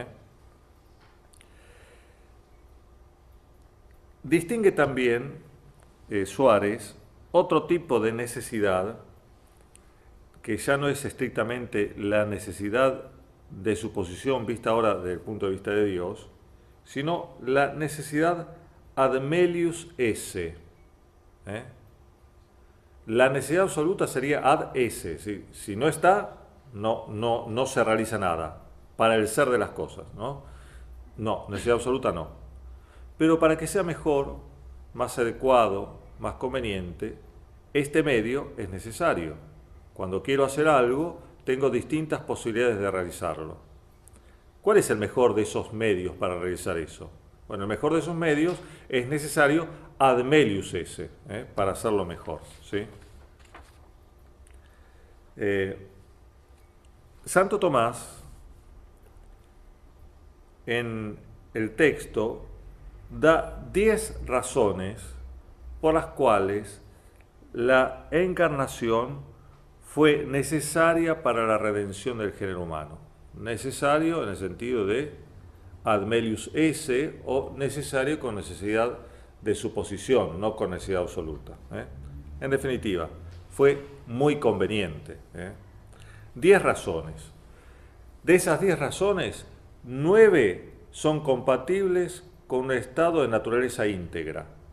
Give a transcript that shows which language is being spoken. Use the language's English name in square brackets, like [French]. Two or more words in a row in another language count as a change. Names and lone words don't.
[Spanish] Distingue también Suárez otro tipo de necesidad que ya no es estrictamente la necesidad de suposición vista ahora desde el punto de vista de Dios, sino la necesidad [Latin] ad melius esse. [Spanish] La necesidad absoluta sería [Latin] ad esse. [Spanish] Si no está, no se realiza nada para el ser de las cosas. No, necesidad absoluta no. Pero para que sea mejor, más adecuado, más conveniente, este medio es necesario. Cuando quiero hacer algo, tengo distintas posibilidades de realizarlo. ¿Cuál es el mejor de esos medios para realizar eso? Bueno, el mejor de esos medios es necesario [Latin] ad melius esse, [Spanish] para hacerlo mejor, ¿sí? Santo Tomás, en el texto, da 10 razones por las cuales la encarnación fue necesaria para la redención del género humano. Necesario en el sentido de [Latin] ad melius esse, [Spanish] o necesario con necesidad de suposición, no con necesidad absoluta. En definitiva, fue muy conveniente. 10 razones. De esas 10 razones, 9 son compatibles con un estado de naturaleza íntegra.